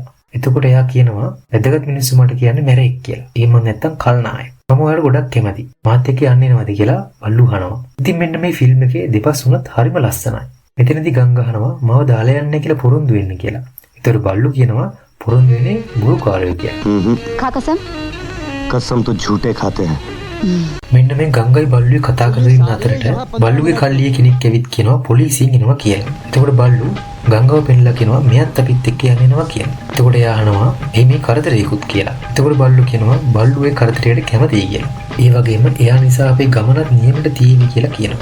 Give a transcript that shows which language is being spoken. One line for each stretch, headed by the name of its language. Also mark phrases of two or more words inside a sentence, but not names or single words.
Sinhala: එතකොට එයා කියනවා වැදගත් මිනිස්සු මට කියන්නේ මැරෙක් කියලා. ඒ මම නැත්තම් කල්නායක. මම ඔයාලට ගොඩක් කැමති. මාත් එක්ක යන්නේ නැවද කියලා බල්ලු අහනවා. ඉතින් මෙන්න මේ ෆිල්ම් එකේ දෙපස් උනත් හරිම ලස්සනයි. මෙතනදී ගංගා අහනවා මම දාලා යන්නේ කියලා පොරොන්දු වෙන්න කියලා. ඒතර බල්ලු කියනවා පොරොන්දු වෙන්නේ බුරු කාර්යය කියලා.
Hindi: खा कसम कसम तो झूठे खाते हैं.
Sinhala: මෙන්න මේ ගංගයි බල්ලුයි කතා කරගෙන ඉන්න අතරට බල්ලුගේ කල්ලිය කෙනෙක් ඇවිත් කියනවා පොලිසියෙන් එනවා කියලා. එතකොට බල්ලු ගංගාව පෙන්නලා කියනවා මෙයත් අපිත් එක්ක යන්නේනවා කියලා. එතකොට එයා අහනවා මේ කරදරේකුත් කියලා. එතකොට බල්ලු කියනවා බල්ලු ඒ කරදරයට කැමතියි කියලා. ඒ වගේම එයා නිසා අපේ ගමනත් නියමට තියෙවි කියලා කියනවා.